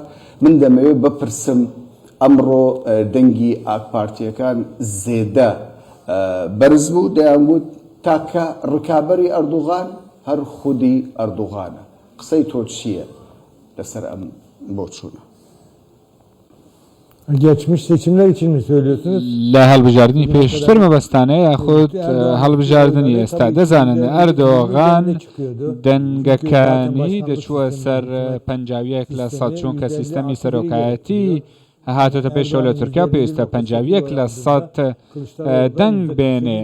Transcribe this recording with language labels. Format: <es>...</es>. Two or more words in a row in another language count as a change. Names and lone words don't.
<ckb>من دەمەوێت بپرسم ئەمڕۆ دەنگی ئاکپارتیەکان زێدە بەرز بوو، دەیانگوت تاکە ڕکابەری ئەردوغان هەر خودی ئەردوغانە. قسەی تۆ چییە لەسەر ئەم بۆچوونە؟</ckb> <tr>Geçmiş seçimler için mi söylüyorsunuz?</tr> <ckb>لە هەڵبژاردننی پێشتر مەبەستانەیە یاخود هەڵبژاردننی ئێستا دەزانن ئەردۆغان دەنگەکانی دەچووە سەر 51 لە سەد، چونکە سیستەمی سەرۆکایەتی هاتۆتە پێشەوە لە تورکیا پێویستە 51 لە سەد دەنگ بێنێ.</ckb>